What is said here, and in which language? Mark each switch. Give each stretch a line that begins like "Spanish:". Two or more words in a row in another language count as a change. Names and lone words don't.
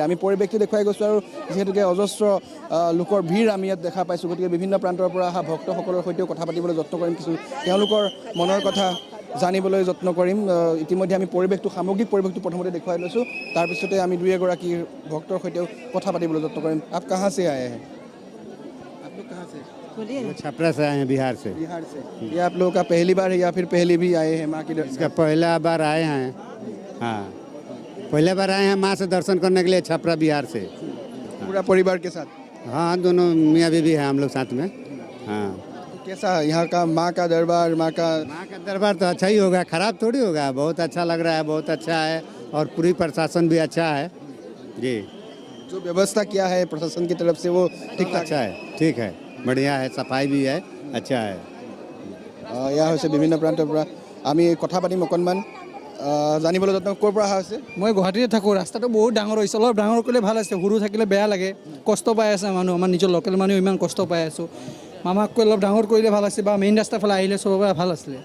Assamese: আমি পৰিৱেশটো দেখুৱাই গৈছোঁ আৰু যিহেতুকে অজস্ৰ লোকৰ ভিৰ আমি ইয়াত দেখা পাইছোঁ, গতিকে বিভিন্ন প্ৰান্তৰ পৰা অহা ভক্তসকলৰ সৈতেও কথা পাতিবলৈ যত্ন কৰিম, কিছু তেওঁলোকৰ মনৰ কথা জানিবলৈ যত্ন কৰিম। ইতিমধ্যে আমি সামগ্ৰিক পৰিৱেশটো প্ৰথমতে দেখুৱাই লৈছোঁ, তাৰপিছতে আমি 2-এগৰাকী ভক্তৰ সৈতেও কথা পাতিবলৈ যত্ন কৰিম।
Hindi: আপ কাहाँ से आए हैं? आप लोग कहाँ से? छपरा से आए हैं, बिहार से। बिहार से। ये आप लोगों का पहली बार है या फिर पहले भी आए हैं माँ की दर्शन? इसका पहला बार आए हैं, हाँ पहले बार आए हैं माँ से दर्शन करने के लिए, छपरा बिहार से। पूरा परिवार के साथ? हाँ दोनों मियाँ बीवी हैं हम लोग साथ में। हाँ कैसा यहाँ का माँ का दरबार? माँ का दरबार तो अच्छा ही होगा, खराब थोड़ी होगा, बहुत अच्छा लग रहा है, बहुत अच्छा है, और पूरी प्रशासन भी अच्छा है जी। जो व्यवस्था किया है प्रशासन की तरफ से वो ठीक अच्छा है, ठीक है, बढ़िया है, सफाई भी है, अच्छा है।
Assamese: এয়া হৈছে বিভিন্ন প্ৰান্তৰ পৰা আমি কথা পাতিম অকণমান জানিবলৈ যত্ন। ক'ৰ পৰা অহা হৈছে? মই গুৱাহাটীতে থাকোঁ। ৰাস্তাটো বহুত ডাঙৰ হৈছে, অলপ ডাঙৰ কৰিলে ভাল আছে, সৰু থাকিলে বেয়া লাগে, কষ্ট পাই আছে মানুহ, আমাৰ নিজৰ লোকেল মানুহ ইমান কষ্ট পাই আছোঁ। মামাককৈ অলপ ডাঙৰ কৰিলে ভাল আছিল, বা মেইন ৰাস্তাৰ ফালে আহিলে চবৰ পৰা ভাল আছিলে।